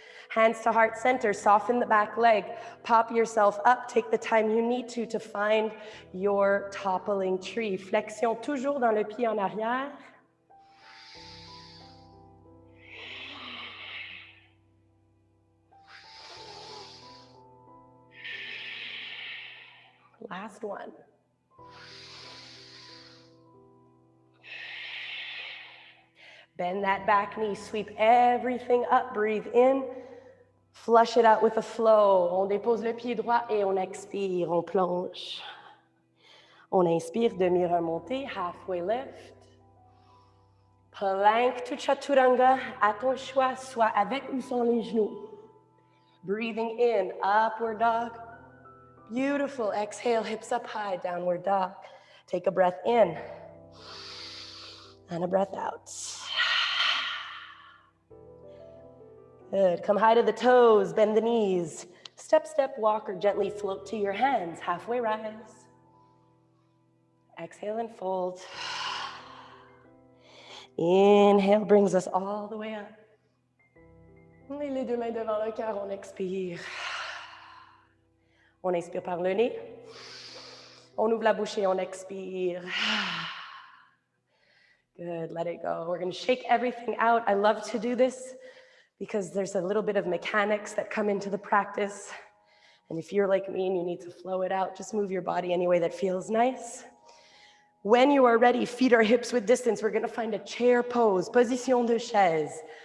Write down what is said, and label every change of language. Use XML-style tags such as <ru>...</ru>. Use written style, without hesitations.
<en>Hands to heart center, soften the back leg, pop yourself up, take the time you need to find your toppling tree.</en> <fr>Flexion toujours dans le pied en arrière.</fr> <en>Last one. Bend that back knee, sweep everything up, breathe in, flush it out with a flow.</en> <fr>On dépose le pied droit et on expire, on plonge. On inspire, demi-remontée,</fr> <en>halfway lift. Plank to chaturanga,</en> <fr>à ton choix, soit avec ou sans les genoux.</fr> <en>Breathing in, upward dog. Beautiful, exhale, hips up high, downward dog. Take a breath in and a breath out. Good, come high to the toes, bend the knees. Step, step, walk, or gently float to your hands, halfway rise. Exhale and fold. Inhale brings us all the way up.</en> <fr>Les deux mains devant le cœur, on expire. On inspire par le nez. On ouvre la bouche et on expire.</fr> <en>Good, let it go. We're going to shake everything out. I love to do this because there's a little bit of mechanics that come into the practice. And if you're like me and you need to flow it out, just move your body any way that feels nice. When you are ready, feet or hips width distance, we're going to find a chair pose,</en> <fr>position de chaise.</fr>